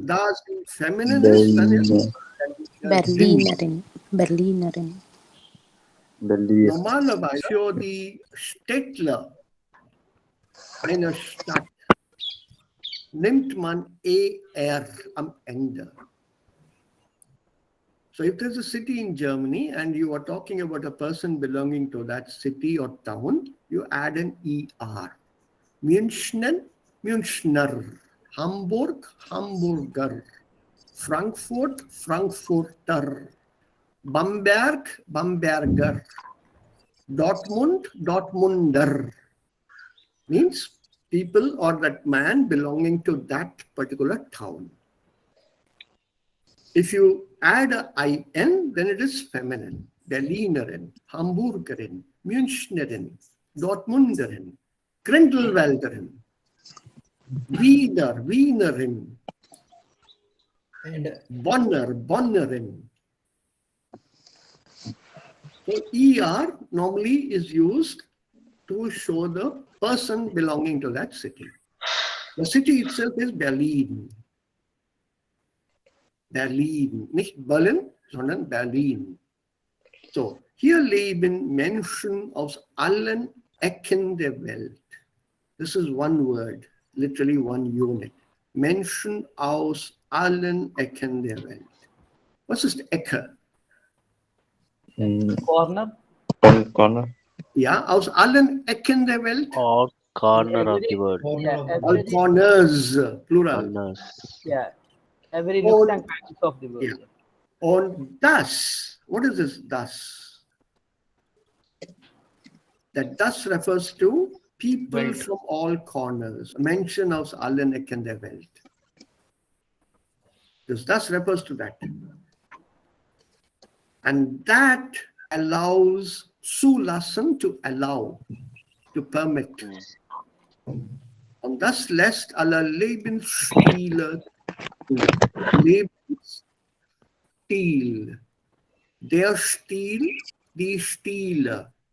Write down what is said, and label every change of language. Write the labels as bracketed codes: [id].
[de] Und da sie feminin ist, dann ist Berlinerin. Berlinerin. normalerweise für die Städtler einer Stadt nimmt man ER am Ende. [en] So if there's a city in Germany and you are talking about a person belonging to that city or town, you add an ER. [de] München, Münchner. Hamburg, Hamburger. Frankfurt, Frankfurter. Bamberg, Bamberger. Dortmund, Dortmunder. [en] Means people or that man belonging to that particular town. If you add a IN, then it is feminine. [de] Berlinerin, Hamburgerin, Münchnerin, Dortmunderin, Grindelwalderin, Wiener, Wienerin, [en] And [de] Bonner, Bonnerin. [en] So ER normally is used to show the person belonging to that city. The city itself is Berlin. [de] Berlin, nicht Berlin, sondern Berlin. So, hier leben Menschen aus allen Ecken der Welt. [en] This is one word, literally one unit. [de] Menschen aus allen Ecken der Welt. Was ist Ecke? [en] Corner. Corner. [de] Ja, aus allen Ecken der Welt. [en] All corner of the world. All corners, plural. Corners. Yeah, every nooks and crannies of the world. Yeah. [de] Und das, [en] what is this das? That das refers to people from all corners. [de] Menschen aus allen Ecken der Welt. [en] Das refers to that. And that allows zulassen, to allow, to permit. [de] Und das lässt aller Lebensstile, Lebensstil, der Stil, die Stile.